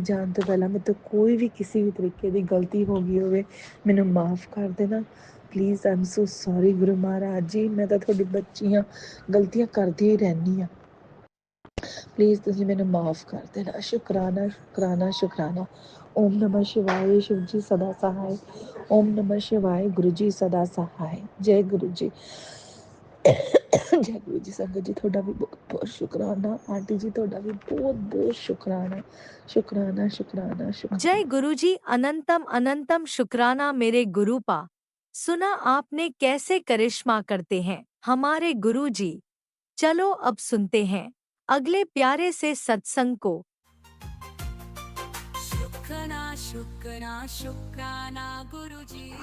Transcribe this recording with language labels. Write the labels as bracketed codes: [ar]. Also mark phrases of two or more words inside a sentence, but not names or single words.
[pa] ਜਾਣ ਤੋਂ ਪਹਿਲਾਂ ਮੇਰੇ ਤੋਂ ਕੋਈ ਵੀ ਕਿਸੇ ਵੀ ਤਰੀਕੇ ਦੀ ਗਲਤੀ ਹੋ ਗਈ ਹੋਵੇ ਮੈਨੂੰ ਮਾਫ਼ ਕਰ ਦੇਣਾ ਪਲੀਜ਼। [en] I am so sorry [pa] ਗੁਰੂ ਮਹਾਰਾਜ ਜੀ, ਮੈਂ ਤਾਂ ਤੁਹਾਡੀ ਬੱਚੀ ਹਾਂ, ਗਲਤੀਆਂ ਕਰਦੀ ਹੀ ਰਹਿੰਦੀ ਹਾਂ, ਪਲੀਜ਼ ਤੁਸੀਂ ਮੈਨੂੰ ਮਾਫ਼ ਕਰ ਦੇਣਾ। ਸ਼ੁਕਰਾਨਾ ਸ਼ੁਕਰਾਨਾ ਸ਼ੁਕਰਾਨਾ। [hi] ਓਮ ਨਮः शिवाय, शिव जी सदा सहाय। ओम नमः शिवाय, गुरु जी सदा सहाय। जय गुरु जी। जय गुरु जी। [pa] संगत जी ਤੁਹਾਡਾ ਵੀ ਬਹੁਤ ਬਹੁਤ ਸ਼ੁਕਰਾਨਾ। ਆਂਟੀ ਜੀ ਤੁਹਾਡਾ ਵੀ ਬਹੁਤ ਬਹੁਤ ਸ਼ੁਕਰਾਨਾ ਸ਼ੁਕਰਾਨਾ ਸ਼ੁਕਰਾਨਾ ਸ਼ੁਕਰਾਨਾ। [hi] जय गुरुजी, अनंतम अनंतम शुक्राना मेरे गुरुपा। सुना आपने कैसे करिश्मा करते हैं हमारे गुरुजी। चलो अब सुनते हैं अगले प्यारे से सत्संग को। शुक्राना शुक्राना शुक्राना गुरुजी।